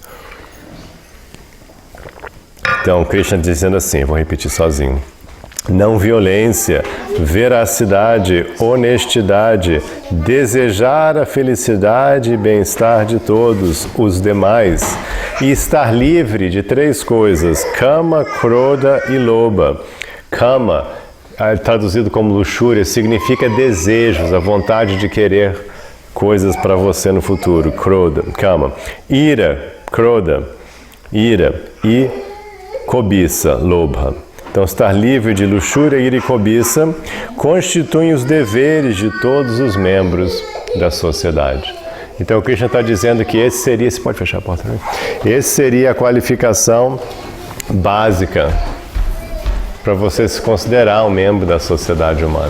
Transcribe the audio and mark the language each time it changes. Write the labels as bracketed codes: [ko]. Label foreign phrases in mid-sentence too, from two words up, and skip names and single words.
[pt] Então, Krishna dizendo assim, vou repetir sozinho. Não violência, veracidade, honestidade, desejar a felicidade e bem-estar de todos os demais e estar livre de 3 coisas, [sa] kama, krodha [pt] e lobha. Kama, traduzido como luxúria, significa desejos, a vontade de querer coisas para você no futuro, [sa] krodha, kama. [pt] Ira, krodha, ira e cobiça, lobha. Então, estar livre de luxúria, ira e cobiça constituem os deveres de todos os membros da sociedade. Então, o Krishna está dizendo que esse seria... Você pode fechar a porta, né? Esse seria a qualificação básica para você se considerar um membro da sociedade humana.